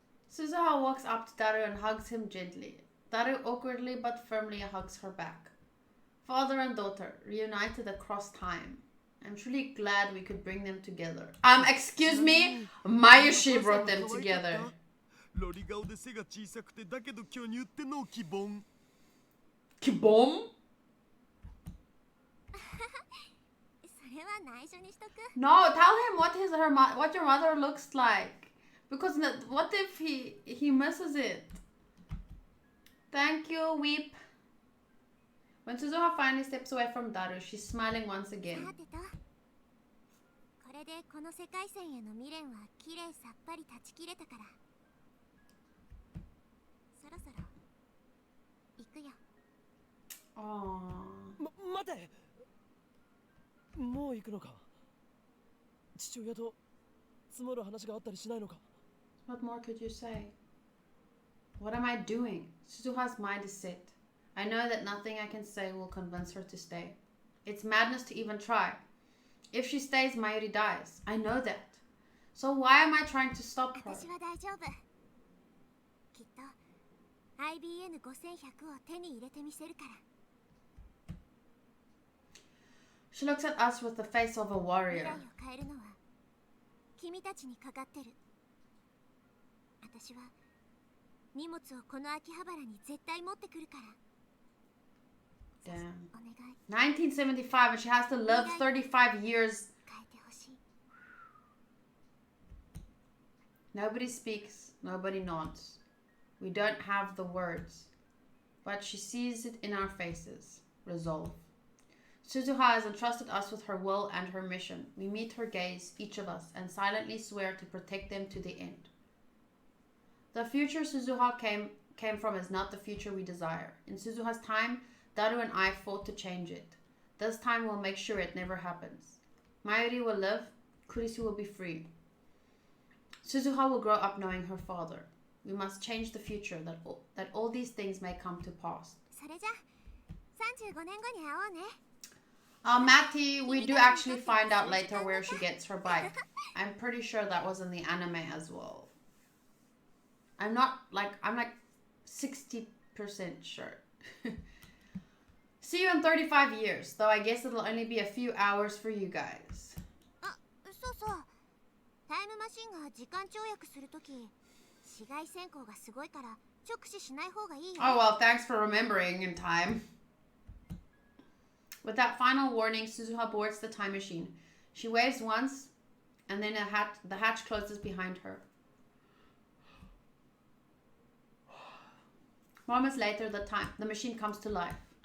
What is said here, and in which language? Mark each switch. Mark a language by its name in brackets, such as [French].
[English] Suzuha walks up to Daru and hugs him gently. Daru awkwardly but firmly hugs her back. Father and daughter, reunited across time. I'm truly glad we could bring them together. Excuse me? Mayushi brought them together. [Japanese] ロリ顔で背が小さくてだけど巨乳ってのを希望。 [English] Kibom? [Japanese] それは内緒にしとく。 [English] No, tell him what your mother looks like. Because what if he misses it? Thank you, Weep. When Suzuha finally steps away from Daru, she's smiling once again. [Japanese] さてと、これでこの世界線への未練はきれいさっぱり断ち切れたから、そろそろ行くよ。 Aww. 待て、もう行くのか。父親と積もる話があったりしないのか。 [English] What more could you say? What am I doing? Suzuha's mind is set. I know that nothing I can say will convince her to stay. It's madness to even try. If she stays, Mayuri dies. I know that. So why am I trying to stop her? [Japanese] 私は大丈夫。きっと IBN5100 を手に入れてみせるから。 [English] She looks at us with the face of a [Japanese] 未 [English] warrior. [Japanese] 来を変えるのは君たちにかかってる。私は荷物をこの秋葉原に絶対持ってくるから。 [English] Damn. [Japanese] お願い。 [English] 1975 and she has to live 35 years. [Japanese] 変えてほしい。 [English] Nobody speaks, nobody nods. We don't have the words. But she sees it in our faces. Resolve. Suzuha has entrusted us with her will and her mission. We meet her gaze, each of us, and silently swear to protect them to the end. The future Suzuha came from is not the future we desire. In Suzuha's time, Daru and I fought to change it. This time we'll make sure it never happens. Mayuri will live, Kurisu will be free. Suzuha will grow up knowing her father. We must change the future that all these things may come to pass. [Japanese] それじゃ35年後に会おうね。 [English] Matty, we do actually find out later where she gets her bike. I'm pretty sure that was in the anime as well. I'm like 60% sure. See you in 35 years, though I guess it'll only be a few hours for you guys. [Japanese] あ、そうそう。タイムマシンが時間跳躍するとき、紫外線光がすごいから直視しない方がいいよ。 [English] Oh well, thanks for remembering in time. With that final warning, Suzuha boards the time machine. She waves once, and then the hatch closes behind her. Moments later, the machine comes to life.